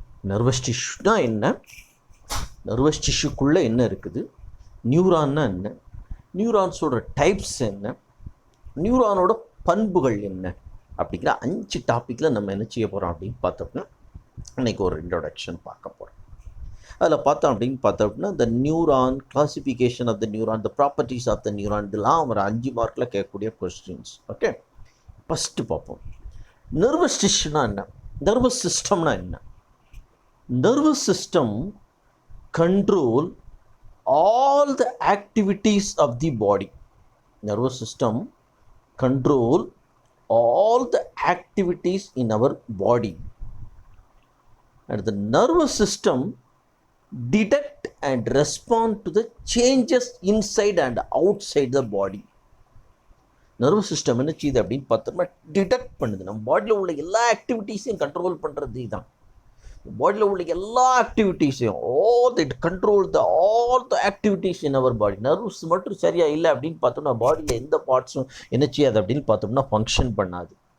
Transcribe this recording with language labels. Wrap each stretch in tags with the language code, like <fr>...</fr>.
<ta>Nervous டிஷ்யூனா என்ன, nervous டிஷ்யூக்குள்ளே என்ன இருக்குது, நியூரான்னா என்ன, நியூரான்ஸோட டைப்ஸ் என்ன, நியூரானோட பண்புகள் என்ன, அப்படிங்கிற 5 டாப்பிக்கில் நம்ம என்ன செய்ய போகிறோம் அப்படின்னு பார்த்தோம்னா இன்றைக்கி ஒரு இன்ட்ரொடக்ஷன் பார்க்க போகிறோம். அதில் பார்த்தோம் அப்படின்னு பார்த்தோம்னா இந்த neuron,</ta> <en>classification of the neuron,</en> <ta>the properties of the neuron, இதெல்லாம் ஒரு 5 மார்க்கில் கேட்கக்கூடிய கொஸ்டின்ஸ். ஓகே. ஃபஸ்ட்டு பார்ப்போம், நர்வஸ் டிஷ்யூனா என்ன, நர்வஸ் சிஸ்டம்னா என்ன.</ta> <en>Nervous system control all the activities of the body. Nervous system control all the activities in our body, and the nervous system detect and respond to the changes inside and outside the body.</en> <ta>Nervous system என்ன செய்யுது அப்படின்னு பார்த்தோம்னா detect பண்ணுது. நம்ம பாடியில் உள்ள எல்லா ஆக்டிவிட்டீஸையும் control பண்ணுறது தான். பாடியில் உள்ள எல்லா ஆக்டிவிட்டீஸையும்</ta> <en>All the activities in our body.</en> <ta>Nerves மட்டும் சரியாக இல்லை அப்படின்னு பார்த்தோம்னா பாடியில் எந்த பார்ட்ஸும் என்ன செய்யாது அப்படின்னு பார்த்தோம்னா ஃபங்க்ஷன் பண்ணாது.</ta>